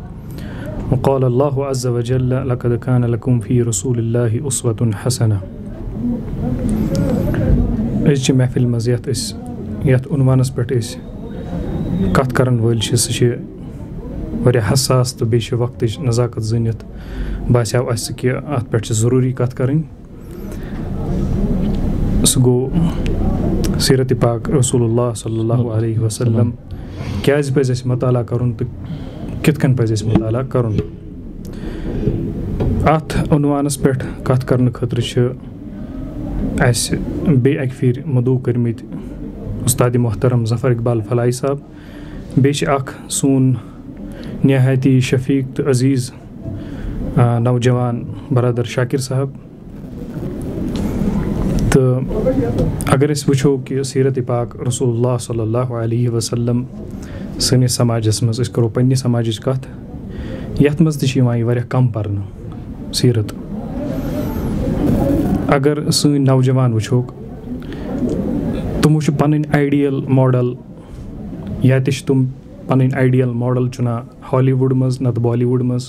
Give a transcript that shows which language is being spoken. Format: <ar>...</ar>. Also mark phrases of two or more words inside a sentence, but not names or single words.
<ar>وقال الله عز وجل لقد كان لكم في رسول الله أسوة حسنة.</ar> <ks>أجي محفل مزيات يات عنوانس پٮ۪ٹھ أسۍ کتھ کرن وٲلۍ چھِ سُہ چھِ واریاہ حساس تہٕ بیٚیہِ چھِ وقتٕچ نزاکت زٲنِتھ باسیو اَسہِ کہِ اَتھ پٮ۪ٹھ چھِ ضروٗری کتھ کَرٕنۍ. سُہ گوٚو سیرت پاک رسول اللہ</ks> <ar>صلی اللہ علیہ وسلم</ar> <ks>کیٛازِ پَزِ اَسہِ مطالعہ کَرُن تہٕ کِتھ کٔنۍ پَزِ اَسہِ مطالعہ کَرُن. اَتھ عنوانس پٮ۪ٹھ کتھ کرنہٕ خٲطرٕ چھِ اَسہِ بیٚیہِ اَکہِ پھِرِ مدعو کٔرمٕتۍ اُستادِ محترم ظفر اقبال فلاحی صٲب. بیٚیہِ چھِ اکھ سون نہایتی شفیق تہٕ عزیز نوجوان برادر شاکر صاحب. تہٕ اگر أسۍ وٕچھو کہِ سیرت پاک رسول اللہ</ks> <ar>صلی اللہ علیہ وسلم</ar> <ks>سٲنِس سماجس منٛز أسۍ کرو پنٛنہِ سماجٕچ کتھ یتھ منٛز تہِ چھِ یِوان یہِ واریاہ کم پرنہٕ سیرت. اگر سٲنۍ نوجوان وٕچھوکھ تِمو چھِ پنٕنۍ</ks> <en>ideal model</en> <ks>یا تہِ چھِ تِم پنٕنۍ</ks> <en>ideal model</en> <ks>چُنان ہالی وُڈ منٛز نتہٕ بالی وُڈ منٛز.</ks>